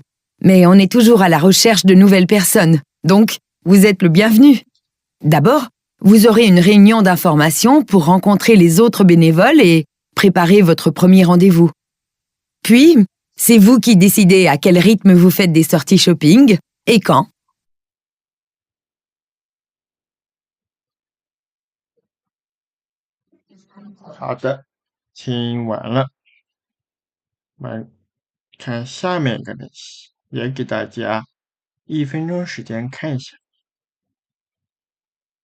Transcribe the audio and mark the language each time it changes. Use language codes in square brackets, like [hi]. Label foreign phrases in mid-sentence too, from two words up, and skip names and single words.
[fr] Mais on est toujours à la recherche de nouvelles personnes. Donc, vous êtes le bienvenu. D'abord, vous aurez une réunion d'information pour rencontrer les autres bénévoles et préparer votre premier rendez-vous. Puis, c'est vous qui décidez à quel rythme vous faites des sorties shopping et quand. [zh] 好的，听完了，我们看下面一个练习，也给大家1分钟时间看一下。